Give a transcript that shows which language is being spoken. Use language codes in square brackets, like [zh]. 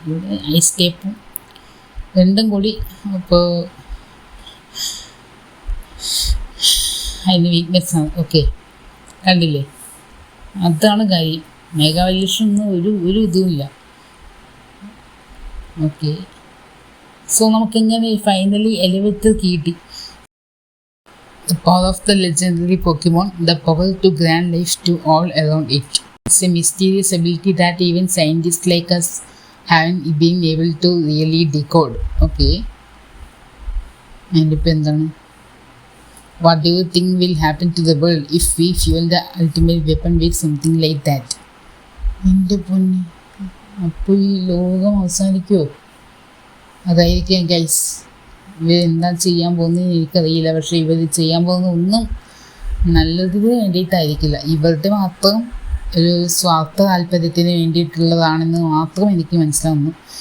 [ml] ഇവിടെ ഐസ് ടൈപ്പും രണ്ടും കൂടി ഇപ്പോൾ അതിന് വീക്ക്നെസ്സാണ്. ഓക്കെ, കണ്ടില്ലേ? അതാണ് കാര്യം. മെഗാ ഇലക്ഷനൊന്നും ഒരു ഇതുമില്ല. ഓക്കെ, സോ നമുക്കെങ്ങനെ ഫൈനലി എലിവേറ്റർ കിട്ടി. [en] The power of the legendary Pokemon, the power to grant life to all around it. It's a mysterious ability that even scientists like us haven't been able to really decode. Okay. And [ml] എന്താണ്? [en] What do you think will happen to the world if we fuel the ultimate weapon with something like that? [ml] എൻ്റെ പൊന്നി, അപ്പോൾ ഈ ലോകം അവസാനിക്കുമോ? അതായിരിക്കാം guys. ഇവരെന്താ ചെയ്യാൻ പോകുന്നത് എനിക്കറിയില്ല. പക്ഷേ ഇവർ ചെയ്യാൻ പോകുന്ന ഒന്നും നല്ലതിന് വേണ്ടിയിട്ടായിരിക്കില്ല. ഇവരുടെ മാത്രം ഒരു സ്വാർത്ഥ താല്പര്യത്തിന് വേണ്ടിയിട്ടുള്ളതാണെന്ന് മാത്രം എനിക്ക് മനസ്സിലാവുന്നു.